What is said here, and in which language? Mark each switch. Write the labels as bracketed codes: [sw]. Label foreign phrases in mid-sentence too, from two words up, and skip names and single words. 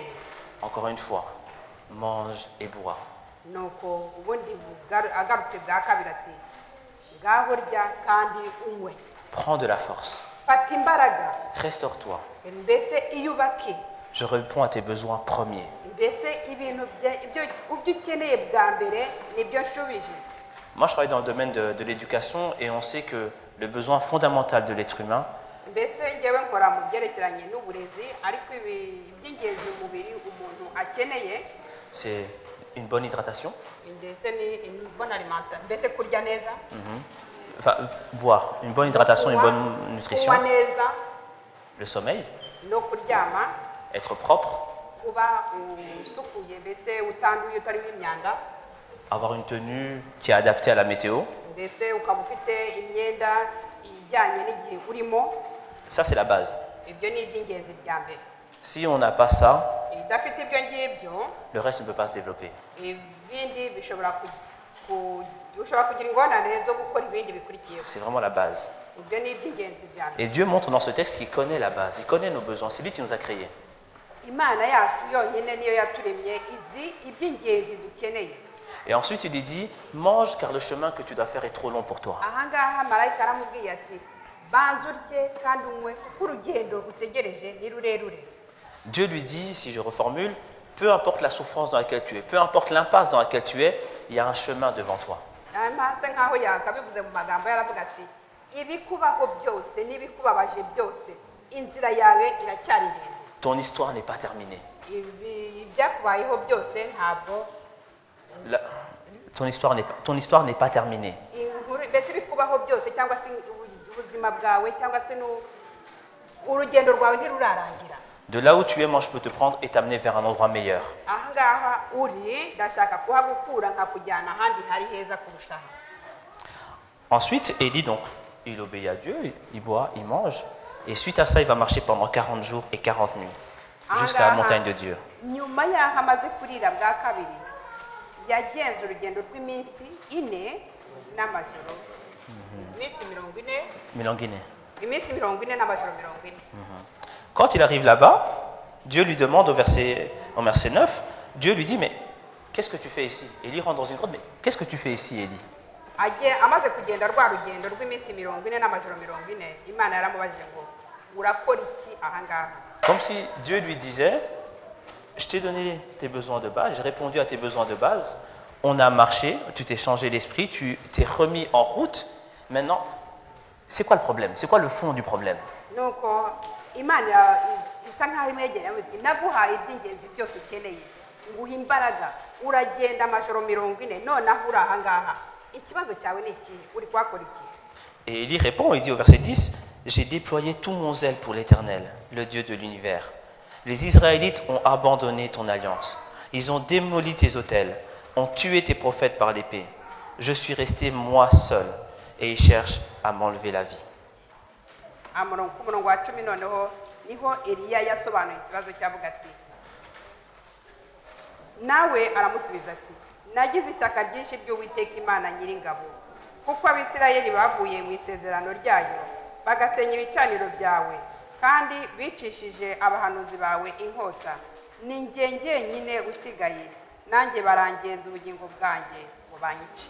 [fr] Encore une fois, mange et bois. [rw] Nuko ubundi agarutse bwa kabiri ati ngaho rya kandi unywe. [fr] Prends de la force. [rw] Fata imbaraga. [fr] Restaure-toi. [rw] Mbese iyubake. [fr] Je réponds à tes besoins premiers. [rw] Mbese ibintu ibyo ukeneye bwa mbere nibyo nshubije. [fr] Moi, je travaille dans le domaine de l'éducation et on sait que le besoin fondamental de l'être humain, [rw] Mbese njyewe nkora mu byerekeranye n'uburezi, ariko iby'ingenzi umubiri umuntu akeneye [fr] c'est une bonne hydratation. [rw] mbese ni [fr] bonne alimentation, [rw] mbese kurya neza, [fr] Enfin, boire, une bonne hydratation, une bonne nutrition, [rw] kunywa neza [fr] le sommeil, [rw] no kuryama, [fr] être propre, [rw] kuba usukuye mbese utanduye utarimo imyanda, [fr] avoir une tenue qui est adaptée à la météo. [rw] mbese ukaba ufite imyenda ijyanye n'igihe urimo. [fr] Ça, c'est la base. [rw] Ibyo ni iby'ingenzi bya mbere. [fr] Si on n'a pas ça, [rw] Idafite ibyo ngibyo [fr] le reste ne peut pas se développer. [rw] ibindi bishobora ushobora kugira ingorane zo gukora ibindi bikurikiyeho. [fr] C'est vraiment la base. [rw] Ibyo ni iby'ingenzi bya mbere. [fr] Et Dieu montre dans ce texte qu'il connaît la base, il connaît nos besoins, c'est lui qui nous a créés. [rw] Imana yacu yonyine niyo yaturemye izi iby'ingenzi dukeneye. [fr] Et ensuite, il lui dit, mange car le chemin que tu dois faire est trop long pour toi. [rw] Ahangaha marayika aramubwiye ati banza urye kandi unywe kuko urugendo utegereje ni rurerure. [fr] Dieu lui dit, si je reformule, peu importe la souffrance dans laquelle tu es, peu importe l'impasse dans laquelle tu es, il y a un chemin devant toi. [rw] Asa nkaho yakabivuze mu magambo yaravuga ati ibikubaho byose n'ibikubabaje byose inzira yawe iracyari ndende. [fr] Ton histoire n'est pas terminée. [rw] Ibyakubayeho byose ntabwo [fr] Ton histoire n'est pas terminée. [rw] mbese ibikubaho byose cyangwa se ubuzima bwawe cyangwa se urugendo rwawe ntirurarangira. [fr] De là où tu es, moi je peux te prendre et t'amener vers un endroit meilleur. [rw] Ahangaha uri ndashaka kuhagukura nkakujyana ahandi hari heza kurushaho. [fr] Ensuite, Élie, donc, il obéit à Dieu, il boit, il mange. Et suite à ça, il va marcher pendant 40 jours et 40 nuits, jusqu'à la montagne de Dieu. [rw] Nyuma y'aho amaze kurira bwa kabiri yagenze urugendo rw'iminsi 4 n'amajoro. Iminsi 40. Iminsi 40 n'amajoro 40. [fr] Quand il arrive là-bas, Dieu lui demande au verset 9, Dieu lui dit, mais qu'est-ce que tu fais ici? Élie rentre dans une grotte, mais qu'est-ce que tu fais ici, Élie? [rw] Amaze kugenda rwa rugendo rw'iminsi 40 n'amajoro 40, Imana yaramubajije ngo urakora iki ahangaha? [fr] Comme si Dieu lui disait, je t'ai donné tes besoins de base, j'ai répondu à tes besoins de base, on a marché, tu t'es changé l'esprit, tu t'es remis en route, maintenant, c'est quoi le problème? C'est quoi le fond du problème? [rw] Nuko Imana isa nkaho imwegereye ati naguhaye iby'ingenzi byose ukeneye nguha imbaraga uragenda amajoro 40 nonaho uri ahangaha ikibazo cyawe ni iki uri kwakora iki? [fr] Et Élie répond, il dit au verset 10, j'ai déployé tout mon zèle pour l'Éternel, le Dieu de l'univers. Les Israélites ont abandonné ton alliance. Ils ont démoli tes autels, ont tué tes prophètes par l'épée. Je suis resté moi seul et ils cherchent à m'enlever la vie. [rw] Ku murongo wa 10 noneho niho Eliya yasobanuye ikibazo cyavuga ati nawe aramusubiza ati nagize ishyaka ryinshi ry'Uwiteka Imana Nyiringabo kuko Abisirayeli bavuye mu isezerano ryayo bagasenya ibicaniro byawe kandi bicishije abahanuzi bawe inkota ni njye njyenyine usigaye nanjye barangenza ubugingo bwanjye ngo banyice.